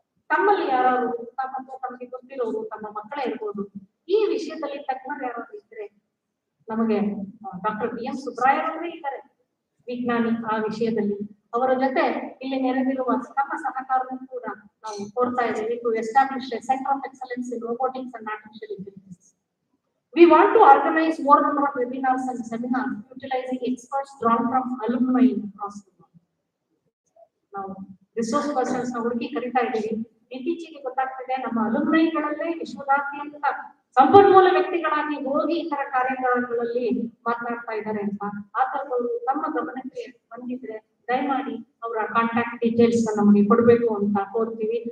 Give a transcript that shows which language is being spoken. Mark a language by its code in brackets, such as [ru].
[kn] ತಮ್ಮಲ್ಲಿ ಯಾರು ತಮಗೆ ಗೊತ್ತಿರೋರು, ತಮ್ಮ ಮಕ್ಕಳೇ ಇರ್ಬೋದು, ಈ ವಿಷಯದಲ್ಲಿ ತಜ್ಞರು ಯಾರಾದ್ರೂ ಇದ್ರೆ ನಮಗೆ ಡಾಕ್ಟರ್ BM ಸುಬ್ರಾಯರವರೇ ಇದ್ದಾರೆ, ವಿಜ್ಞಾನಿ ಆ ವಿಷಯದಲ್ಲಿ. ಅವರ ಜೊತೆ ಇಲ್ಲಿ ನೆರೆದಿರುವ ನಮ್ಮ ಸಹಕಾರವನ್ನು ಕೂಡ ನಾವು ಕೋರ್ತಾ ಇದ್ದೇವೆ [en] To establish a centre of excellence in robotics and artificial intelligence. We want to organize more number of webinars and seminars utilizing experts drawn from alumni across the world. [kn] ನಾವು ರಿಸೋರ್ಸ್ ಪರ್ಸನ್ಸ್ ನ ಹುಡುಕಿ ಕರಿತಾ ಇದ್ದೀವಿ. ಇತ್ತೀಚೆಗೆ ಗೊತ್ತಾಗ್ತಿದೆ ನಮ್ಮ ಅಲುಮ್ನೈಗಳಲ್ಲೇ ವಿಶ್ವದಾದ್ಯಂತ ಸಂಪನ್ಮೂಲ ವ್ಯಕ್ತಿಗಳಾಗಿ ಹೋಗಿ ಇತರ ಕಾರ್ಯಕ್ರಮಗಳಲ್ಲಿ ಮಾತನಾಡ್ತಾ ಇದ್ದಾರೆ ಅಂತ. ಆ ತರದವರು ತಮ್ಮ ಗಮನಕ್ಕೆ ಬಂದಿದ್ರೆ ದಯಮಾಡಿ ಅವರ ಕಾಂಟ್ಯಾಕ್ಟ್ ಡೀಟೇಲ್ಸ್ ನಮಗೆ ಕೊಡಬೇಕು ಅಂತ ಕೋರ್ತೀವಿ.